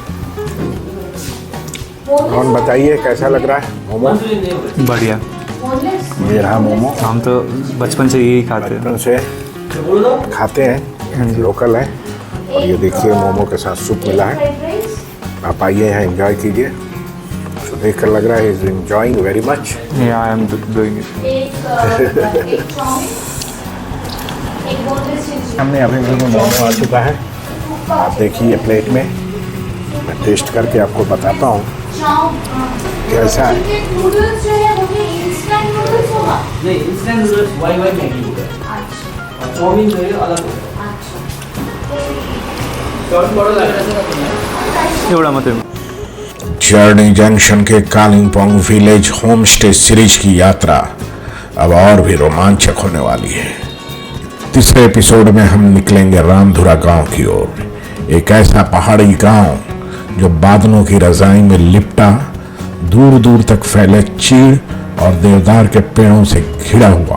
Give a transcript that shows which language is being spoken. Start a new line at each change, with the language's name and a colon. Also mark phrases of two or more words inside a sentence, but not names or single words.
Hindi: और बताइए कैसा लग रहा है मोमो? बढ़िया। ये रहा मोमो। हम तो बचपन से यही खाते हैं। बचपन से खाते हैं, लोकल है। और ये देखिए मोमो के साथ सूप मिला है। आप आइए यहाँ एंजॉय कीजिए। तो देख कर लग रहा है
English: is enjoying very much. I am doing it.
Hindi: हमने अभी मोमो आ चुका है, आप देखिए प्लेट में। मैं टेस्ट करके आपको बताता हूँ कैसा है। नूडल्स जो है वो भी
English: instant noodles
Hindi: होगा? नहीं,
English: instant noodles
Hindi: वाई मैगी होगा। अच्छा और चाउमीन जो है अलग होगा। चाउमीन बड़ा लग रहा है।
Nepali: एउटा मात्रै।
Hindi: जर्नी जंक्शन के कालिम्पोंग
English: village home stay series
Hindi: की यात्रा अब और भी रोमांचक होने वाली है। तीसरे एपिसोड में हम निकलेंगे रामधुरा गांव की ओर। एक ऐसा पहाड़ी गांव जो बादलों की रजाई में लिपटा, दूर दूर तक फैले चीड़ और देवदार के पेड़ों से घिरा हुआ।